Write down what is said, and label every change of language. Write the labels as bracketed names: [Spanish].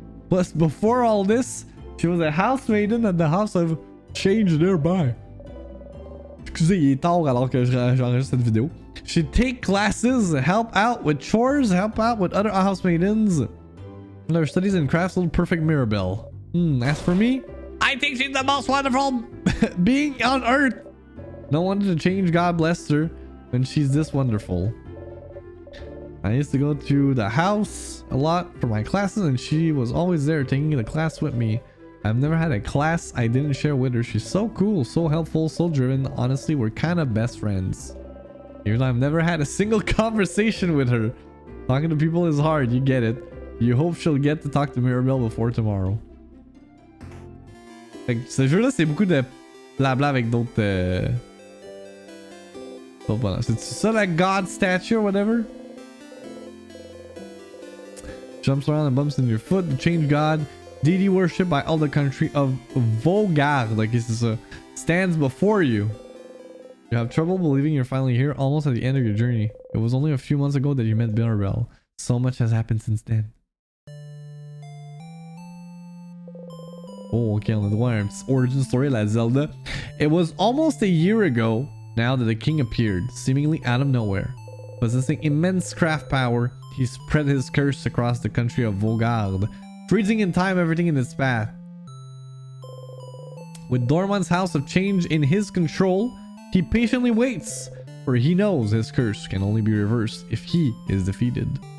[English] Plus, before all this, she was a house maiden at the house of change nearby. [French] Excusez, il est tard alors que j'enregistre cette vidéo. [English] She'd take classes, help out with chores, help out with other house maidens. And her studies in crafts, little perfect Mirabelle. As for me, I think she's the most wonderful being on earth. No wonder the change god blessed her when she's this wonderful. I used to go to the house a lot for my classes, and she was always there taking the class with me. I've never had a class I didn't share with her. She's so cool, so helpful, so driven. Honestly, we're kind of best friends. Even though I've never had a single conversation with her. Talking to people is hard, you get it. You hope she'll get to talk to Mirabelle before tomorrow. [French] Fait que ce jeu-là, c'est beaucoup de blabla avec d'autres... C'est ça la [English] God statue or whatever? Jumps around and bumps into your foot. The change god, deity worshipped by all the country of Vaugarde. Like, [French] c'est ça. [English] Stands before you. You have trouble believing you're finally here, almost at the end of your journey. It was only a few months ago that you met Mirabelle. So much has happened since then. [French] Oh, ok, on a droit à un petit origin story la Zelda. [English] It was almost a year ago now that the king appeared, seemingly out of nowhere. Possessing immense craft power, he spread his curse across the country of Vaugarde, freezing in time everything in its path. With Dorman's House of Change in his control, he patiently waits, for he knows his curse can only be reversed if he is defeated.